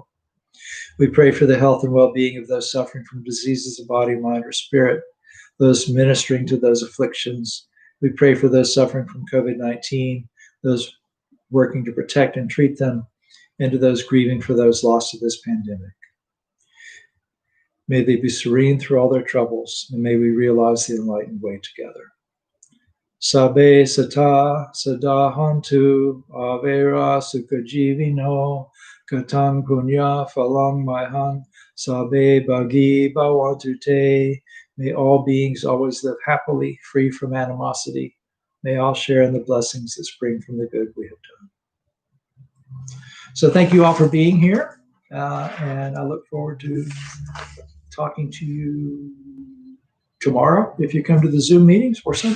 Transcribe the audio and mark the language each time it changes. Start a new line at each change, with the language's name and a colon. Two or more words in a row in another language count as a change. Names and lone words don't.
English: We pray for the health and well-being of those suffering from diseases of body, mind, or spirit, those ministering to those afflictions. We pray for those suffering from COVID-19, those working to protect and treat them, and to those grieving for those lost to this pandemic. May they be serene through all their troubles, and may we realize the enlightened way together.
Pali: Sabe sata sadahantu avera sukajivino katang punya phalang maihang sabe bagi bhavantu te.
English: May all beings always live happily, free from animosity. May all share in the blessings that spring from the good we have done. So thank you all for being here, and I look forward to talking to you tomorrow if you come to the Zoom meetings or Sunday.